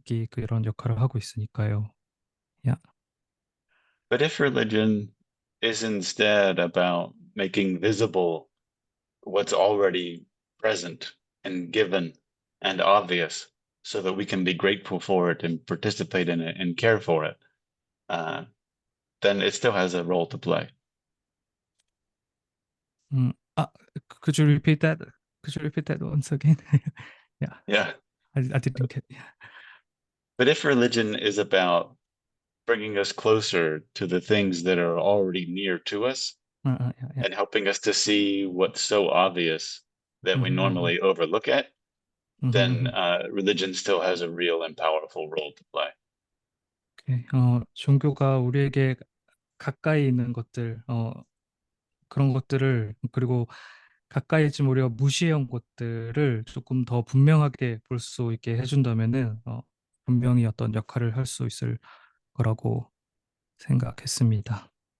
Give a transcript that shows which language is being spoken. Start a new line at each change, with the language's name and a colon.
Korean: 그런 역할을 하고 있으니까요. 야,
English: But if religion is instead about making visible what's already present and given and obvious so that we can be grateful for it and participate in it and care for it, uh, then it still has a role to play. 아, could you repeat that? Could you repeat that once again? Yeah, Yeah. I didn't get. But if religion is about bringing us closer to the things that are already near to us Yeah, yeah. and helping us to see what's so obvious that we 음, normally overlook it, then 음. religion still has a real and powerful role to play. 오케이.
Korean: 종교가 우리에게 가까이 있는 것들, 그런 것들을, 그리고 가까이 있지만 우리가 무시해온 것들을 조금 더 분명하게 볼 수 있게 해준다면은, 분명히 어떤 역할을 할 수 있을 거라고 생각했습니다.